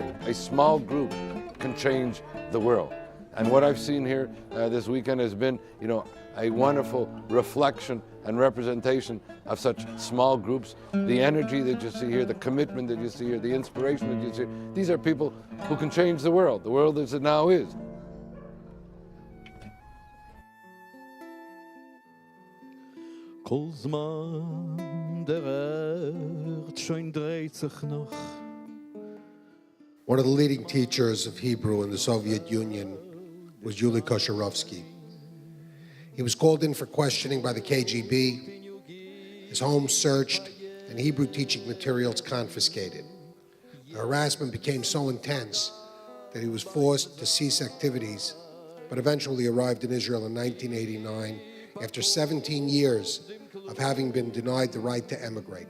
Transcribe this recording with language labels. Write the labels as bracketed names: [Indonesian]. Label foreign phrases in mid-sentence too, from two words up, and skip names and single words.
[English] A small group can change the world. And what I've seen here this weekend has been, a wonderful reflection and representation of such small groups. The energy that you see here, the commitment that you see here, the inspiration that you see here. These are people who can change the world as it now is. [Yiddish] Kol zman der Erd schon dreht sich noch. [English] One of the leading teachers of Hebrew in the Soviet Union was Yuli Kosharovsky. He was called in for questioning by the KGB, his home searched, and Hebrew teaching materials confiscated. The harassment became so intense that he was forced to cease activities, but eventually arrived in Israel in 1989 after 17 years of having been denied the right to emigrate.